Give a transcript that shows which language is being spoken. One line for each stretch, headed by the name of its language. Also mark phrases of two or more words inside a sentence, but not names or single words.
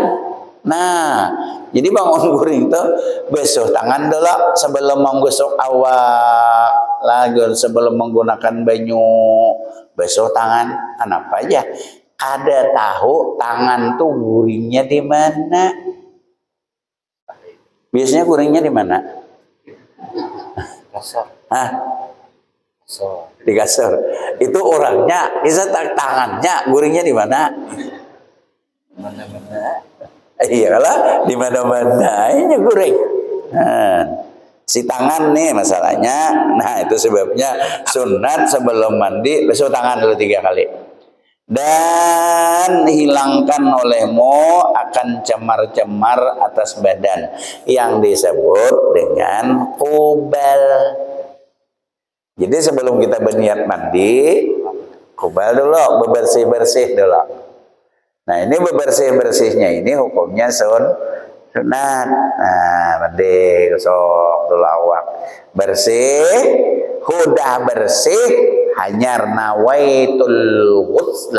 Banjar: Nah, jadi bangun guring tuh basuh tangan dulu sebelum menggosok awak, lagi sebelum menggunakan banyu basuh tangan.
Indonesian: Kenapa aja?
Banjar: Kada tahu tangan tuh guringnya di mana.
Indonesian: Biasanya guringnya di mana? Kasar. Hah? So. Di kasur. Itu orangnya, bisa tangannya guringnya di mana? Mana-mana. Iyalah, di mana-mana ini guring. Nah, si tangan nih masalahnya. Nah, itu sebabnya sunat sebelum mandi basuh tangan dulu 3 kali. Dan hilangkan olehmu akan cemar-cemar atas badan yang disebut dengan kubal. Jadi sebelum kita berniat mandi, kubal dulu, bebersih-bersih dulu. Nah, ini bebersih-bersihnya ini hukumnya sunat. Nah, mandi gosok dulu awak. Bersih, udah bersih, hanyar
Arabic: نويت الغسل.